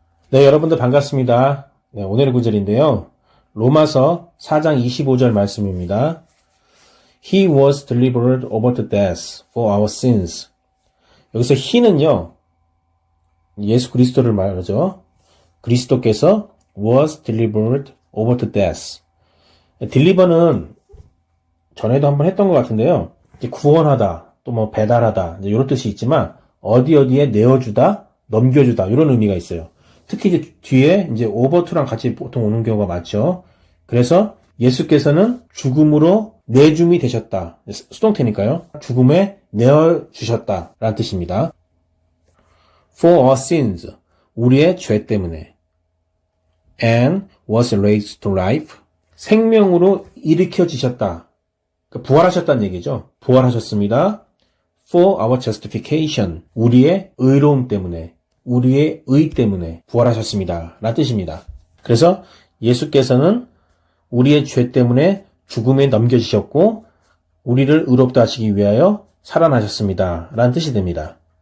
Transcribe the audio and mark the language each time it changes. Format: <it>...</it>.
<ko>네, 여러분들 반갑습니다. 네, 오늘의 구절인데요. 로마서 4장 25절 말씀입니다.</ko> <en>He was delivered over to death for our sins.</en> <ko>여기서 he는요, 예수 그리스도를 말하죠. 그리스도께서</ko> <en>was delivered over to death.</en> <ko>deliver는 전에도 한번 했던 것 같은데요. 구원하다, 또 뭐 배달하다, 이런 뜻이 있지만 어디에 내어주다, 넘겨주다 이런 의미가 있어요. 특히 이제 뒤에 이제 over to랑 같이 보통 오는 경우가 많죠. 그래서 예수께서는 죽음으로 내줌이 되셨다. 수동태니까요. 죽음에 내어주셨다 라는 뜻입니다.</ko> <en>For our sins,</en> <ko>우리의 죄 때문에.</ko> <en>And was raised to life,</en> <ko>생명으로 일으켜지셨다. 그러니까 부활하셨다는 얘기죠. 부활하셨습니다.</ko> <en>For our justification,</en> <ko>우리의 의로움 때문에, 우리의 의 때문에 부활하셨습니다. 라는 뜻입니다. 그래서 예수께서는 우리의 죄 때문에 죽음에 넘겨지셨고 우리를 의롭다 하시기 위하여 살아나셨습니다. 라는 뜻이 됩니다.</ko>